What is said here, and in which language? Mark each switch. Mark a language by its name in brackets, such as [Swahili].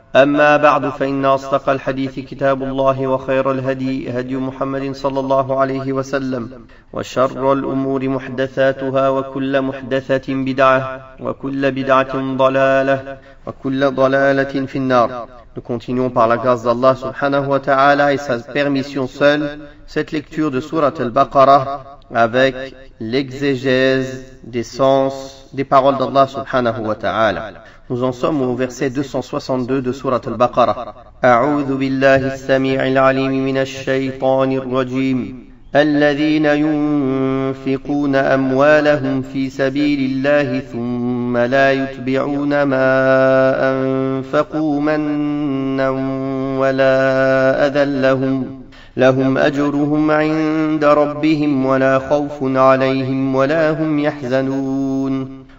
[Arabic] أما بعد، فإن أصدق الحديث كتاب الله، وخير الهدي هدي محمد صلى الله عليه وسلم، وشر الأمور محدثاتها، وكل محدثة بدعة، وكل بدعة ضلالة، وكل ضلالة في النار. [French] Nous continuons par la grâce d'Allah subhanahu wa ta'ala et sa permission seule cette lecture de Surat al-Baqarah avec l'exégèse des sens des paroles d'Allah subhanahu wa ta'ala. Nous en sommes au verset 262 de Surat al-Baqarah. [Arabic] A'udhu billahi as-sami'il 'alim minash shaytanir rajim. الذين ينفقون أموالهم في سبيل الله ثم لا يتبعون ما أنفقوا منا ولا أذى لهم أجرهم عند ربهم ولا خوف عليهم ولا هم يحزنون.